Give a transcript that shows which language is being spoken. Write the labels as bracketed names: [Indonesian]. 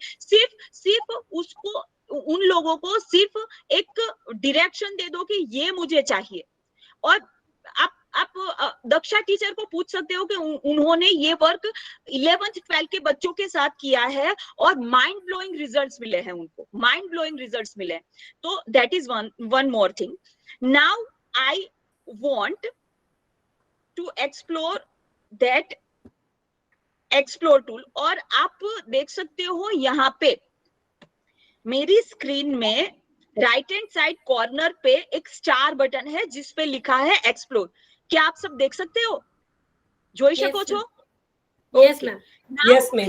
[Hindi] सिर्फ उसको, उन लोगों को सिर्फ एक डायरेक्शन दे दो कि ये मुझे चाहिए। और आप दक्षा टीचर को पूछ सकते हो कि उन्होंने ये वर्क 11th 12th के बच्चों के साथ किया है और माइंड ब्लोइंग रिजल्ट्स मिले हैं उनको, माइंड ब्लोइंग रिजल्ट्स मिले हैं। [English] तो that is one more thing. Now I want to explore that explore tool। [Hindi] और आप देख सकते हो यहाँ पे मेरी स्क्रीन में राइट हैंड साइड कॉर्नर पे एक स्टार बटन है जिस पे लिखा है एक्सप्लोर। क्या आप सब देख सकते हो? जोईशा कोच हो? [English] Yes ma'am. Yes, ma'am.